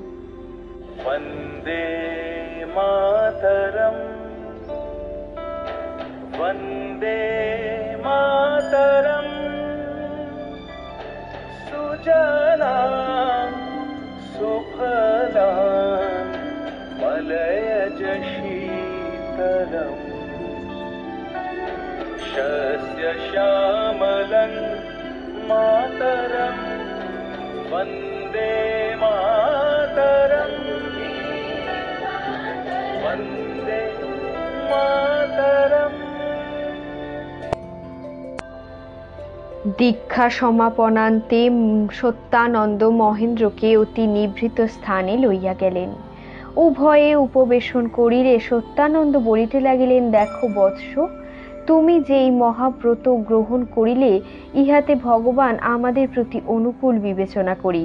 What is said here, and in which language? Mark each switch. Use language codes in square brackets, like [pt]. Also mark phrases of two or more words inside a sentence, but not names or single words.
[bn] বন্দে মাতরম, বন্দে মাতরম, সুজলাং সুফলাং মলয়জ শীতলাং শস্য শ্যামলাং মাতরং বন্দে মাতরং বন্দে মাতরম্। দীক্ষা সমাপনান্তে সত্যানন্দ মহেন্দ্রকে অতি নিভৃত স্থানে লইয়া গেলেন। উভয়ে উপবেশন করিলে সত্যানন্দ বলিতে লাগিলেন, দেখো বৎস, তুমি যেই মহাব্রত গ্রহণ করিলে ইহাতে ভগবান আমাদের প্রতি অনুকূল বিবেচনা করি।